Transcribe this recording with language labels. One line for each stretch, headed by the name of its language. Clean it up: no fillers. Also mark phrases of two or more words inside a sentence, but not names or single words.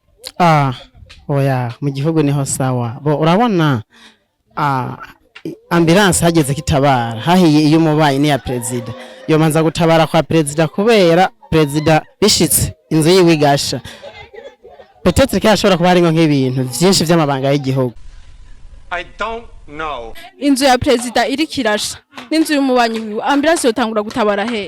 Rundi: Oya mu gihugu niho sawa. Urabona ambulance hageze kitabara hahiye iyo umubanyi ni ya president yomanza gutabara kwa president kubera president bishitse inzu yiwe igasha. Peut-être ko ashobora kuba ari nk'ibintu byinshi by'amabanga y'igihugu.
English: I don't know.
Rundi: Inzu ya president iri kirasha n'inzu y'umubanyi wiwe. Ambulance yotangura gutabara he?